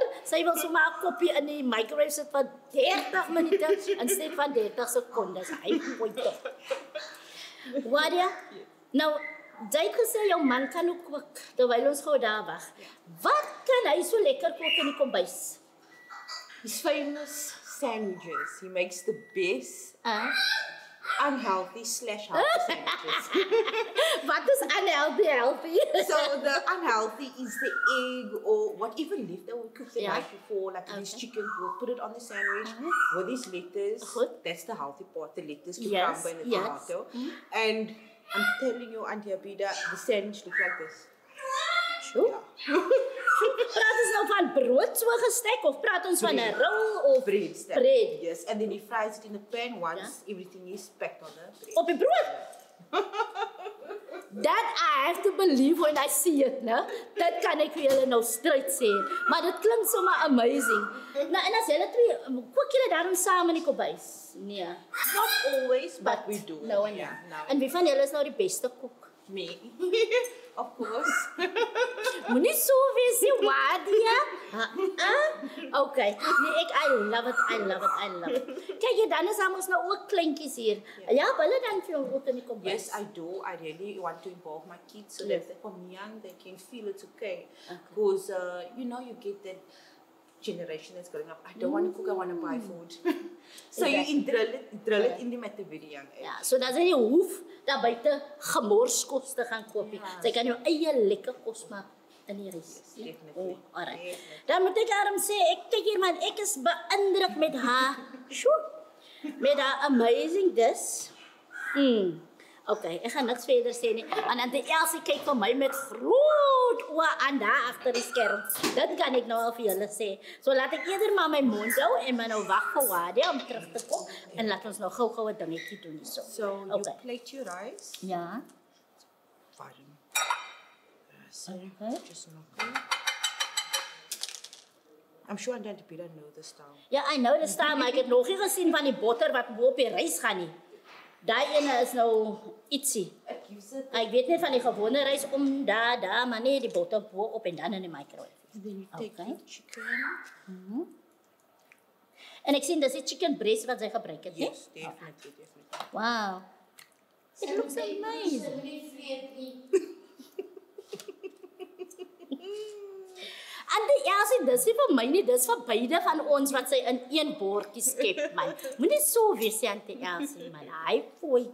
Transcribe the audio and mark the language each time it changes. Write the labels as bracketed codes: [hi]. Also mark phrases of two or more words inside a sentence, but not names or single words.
[af] Sy wil sommer 'n koppie in die microwave sit vir 30 minute instead van 30 sekondes. Hy pooi tog. Wadia? Nou jy het gesê jou man kan ook kook terwyl ons gou daar wag. Wat kan hy so lekker kook in die kombuis? [en] His famous sandwiches. He makes the best unhealthy / healthy sandwiches. What is unhealthy? So the unhealthy is the egg or whatever leftover we cooked the night before, like this chicken, we'll put it on the sandwich with this lettuce. That's the healthy part, the lettuce, cucumber and the tomato. And I'm telling you, Auntie Abida, the sandwich looks like this. Sure. [af] Praat ons nou van brood so gestek of praat ons van 'n rol of [en] bread? Yes, and then he fries it in the pan once everything is packed on the bread. [af] Op die brood. [en] That I have to believe when I see it, né? [af] Dit kan ek vir julle nou straight sê, maar dit klink sommer amazing. Nou en as julle twee kook julle daarom saam in die kombuis? Nee. [en] Not always, but we do. [af] Nou en ja. En wie van julle is nou die beste kok? [en] Me. Of course. [af] Moenie so wees nie, Wadia. Okay. Nee, [en] I love it. [af] Kyk jy, dan is ons nou ook kleintjies hier. Ja, hulle dan vir ons ook in die kombuis. [en] Yes, I do. I really want to involve my kids so that from young they can feel it's okay. Because you get that generation that's growing up. I don't want to cook, I want to buy food. So you drill it in them at the very young age. [af] Ja, so dat sy nie hoef daar buite gemorskos te gaan koop nie. Sy kan jou eie lekker kos maak in die huis. [en] Yes, definitely. Alright. [af] Dan moet ek daarom sê, kyk hier man, ek is beïndruk met haar. Met haar [en] amazing dish. [af] Okay, ek gaan niks verder sê nie. En dan die Elsie kyk vir my met groot oë aan daar agter die skerm. Dit kan ek nou al vir julle sê. So laat ek eerder maar my mond hou en my nou wag vir Wadia om terug te kom en laat ons nou gou-gou 'n dingetjie doen hierso. [en] So you plate your rice. Ja. Pardon. Okay. Just knocking. I'm sure Auntie Abida know this style. Ja, I know this style, [af] maar ek het nog nie gesien van die botter wat bo op die rys gaan nie. Daai ene is nou ietsie. Ek weet net van die gewone rys om daar, maar nee, die botter bo op en dan in die microwave. [en] Then you take the chicken. [af] En ek sien dis die [en] chicken breast [af] wat sy gebruik het, né? [en] Yes, definitely. Wow. It looks amazing. [af] En die Elsie, dis nie vir my nie, dis vir beide van ons wat sy in een bordjie skep, man. Moenie so wees, Auntie Elsie, man.